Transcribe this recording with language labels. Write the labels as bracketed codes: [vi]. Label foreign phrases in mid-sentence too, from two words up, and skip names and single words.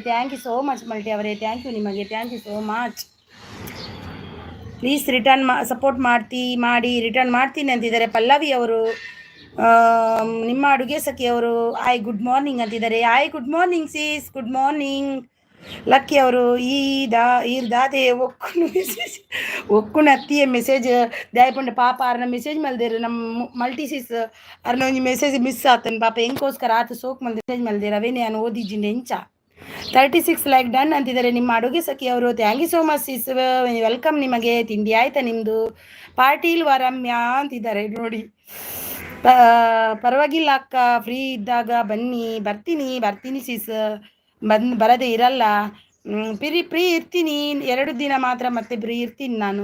[en] thank you so much [kn] ಮಲ್ಟಿ ಅವರೇ, [en] thank you [kn] ನಿಮಗೆ, [en] thank you so much. please return support [kn] ಮಾಡಿ ರಿಟರ್ನ್ ಮಾಡ್ತೀನಿ ಅಂತಿದ್ದಾರೆ. ಪಲ್ಲವಿ ಅವರು, ನಿಮ್ಮ ಅಡುಗೆ ಸಖಿಯವರು [en] hi good morning [kn] ಅಂತಿದ್ದಾರೆ. [en] hi good morning sis, good morning. [tcy] ಲಕ್ಕಿ ಅವರು ದಾದೆ ಒಕ್ಕುನ ಅತ್ತಿಯ ಮೆಸೇಜ್ ದಾಯ್ಪಂಡ ಪಾಪ ಅರ್ನ ಮೆಸೇಜ್ ಮಲ್ದೇರು ನಮ್ಮ ಮಲ್ಟಿ ಸಿಸ್ ಅರ್ನ ಒಂಜಿ [en] message miss [tcy] ಆತನ್ ಪಾಪ, ಹೆಂಗೋಸ್ಕರ ಆತ ಸೋಕ್ ಮಲ್ದ ಮೆಸೇಜ್ ಮಲ್ದೇರು ಅವೇನೇ ನಾನು ಓದಿಜಿಂಡೆ ಎಂಚ. [kn] 36 [en] like done [kn] ಅಂತಿದ್ದಾರೆ ನಿಮ್ಮ ಅಡುಗೆ ಸಖಿಯವರು. [en] thank you so much sis, [kn] ವೆಲ್ಕಮ್ ನಿಮಗೆ. ತಿಂಡಿ ಆಯ್ತಾ ನಿಮ್ಮದು? ಪಾರ್ಟಿ ಇಲ್ವಾ ರಮ್ಯಾ ಅಂತಿದ್ದಾರೆ ನೋಡಿ. ಪರವಾಗಿಲ್ಲ ಅಕ್ಕ, ಫ್ರೀ ಇದ್ದಾಗ ಬನ್ನಿ. ಬರ್ತೀನಿ ಸಿಸ್, ಬರದೇ ಇರಲ್ಲ. ಫ್ರೀ ಇರ್ತೀನಿ 2 ದಿನ ಮಾತ್ರ, ಮತ್ತೆ ಫ್ರೀ ಇರ್ತೀನಿ ನಾನು.